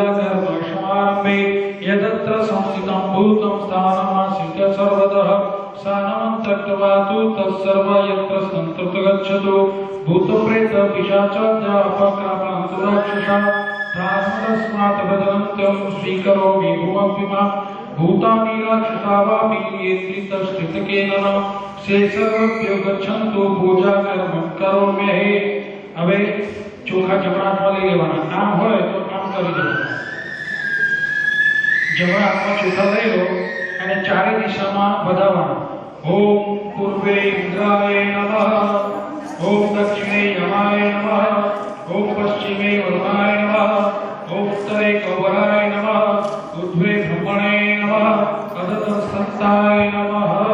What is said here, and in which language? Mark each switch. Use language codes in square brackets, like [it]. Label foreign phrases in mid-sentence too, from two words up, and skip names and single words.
[sa] कर्म समारम्भे यदत्र संस्थितं भूतं स्थानमासीत् सर्वतः स्थानं त्यक्त्वा तु तत्सर्व यत्र सन्ततो गच्छतु भूतप्रेत पिशाच अपक्रमन्तु राक्षसा तास्मदस्मात् भजन्त्यं स्वीकरोमि भुवद्भिमां भूतानि राक्षसावापि एत्रितस्थितकेन शेषभ्यो गच्छन्तु पूजा कर्म करोमि। [gu] હવે ચોખા જમણા હાથમાં લઈ લેવાના, આમ હોય તો આમ કરી દેવાનું। જમણા હાથમાં ચોખા લઈ લો અને ચારે દિશામાં વધાવવાના। [sa] ઓમ પૂર્વે ઇન્દ્રાય નમઃ, ઓમ દક્ષિણે યમાય નમઃ, ઓમ પશ્ચિમે વરુણાય નમઃ, ઓમ ઉત્તરે કૌવરાય નમઃ, ઉર્ધ્વે બ્રહ્મણે નમઃ, અધઃ નમઃ।